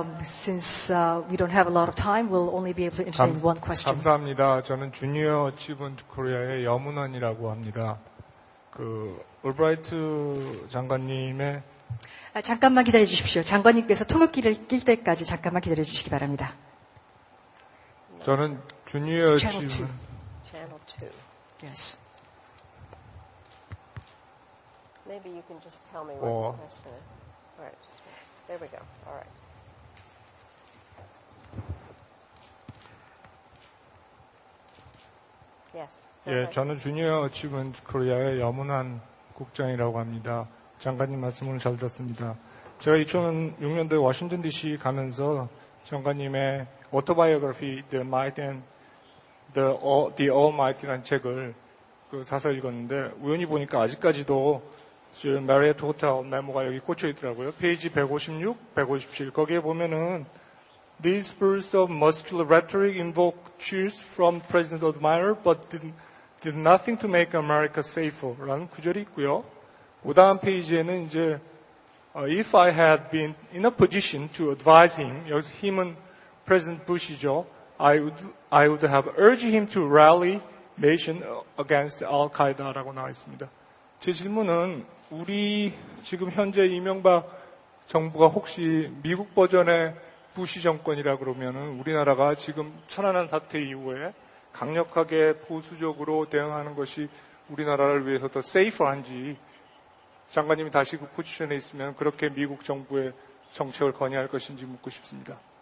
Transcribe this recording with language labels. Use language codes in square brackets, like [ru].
[en] Since we don't have a lot of time, we'll only be able to entertain one question. [ko] 감사합니다. 저는 주니어 어치먼트 코리아의 염은원이라고 합니다. 올브라이트 장관님의 잠깐만 기다려 주십시오. 장관님께서 통역기를 낄 때까지 잠깐만 기다려 주시기 바랍니다. 저는 주니어 [en] Channel 2. [ko] 어치먼트 [en] Channel 2. Yes. Maybe you can just tell me what the question is. All right. There we go. All right. Yes. [ko] 예, 저는 주니어 어치먼트 코리아의 염은환 국장이라고 합니다. 장관님 말씀을 잘 들었습니다. 제가 2006년도에 워싱턴 DC 가면서 장관님의 오토바이오그래피 The Might and the Almighty라는 책을 사서 읽었는데 우연히 보니까 아직까지도 지금 메리어트 호텔 메모가 여기 꽂혀 있더라고요. 페이지 156, 157 거기에 보면은 [en] These bursts of muscular rhetoric invoke cheers from President Admirer, but did nothing to make America safer [ko] 라는 구절이 있고요. 그 다음 페이지에는 이제 [en] If I had been in a position to advise him, [ko] 여기서 힘은 President Bush이죠. [en] I would have urged him to rally nation against Al-Qaeda라고 [ko] 나와 있습니다. 제 질문은 우리 지금 현재 이명박 정부가 혹시 미국 버전의 부시 정권이라 그러면은 우리나라가 지금 천안함 사태 이후에 강력하게 보수적으로 대응하는 것이 우리나라를 위해서 더 세이프한지 장관님이 다시 그 포지션에 있으면 그렇게 미국 정부의 정책을 건의할 것인지 묻고 싶습니다.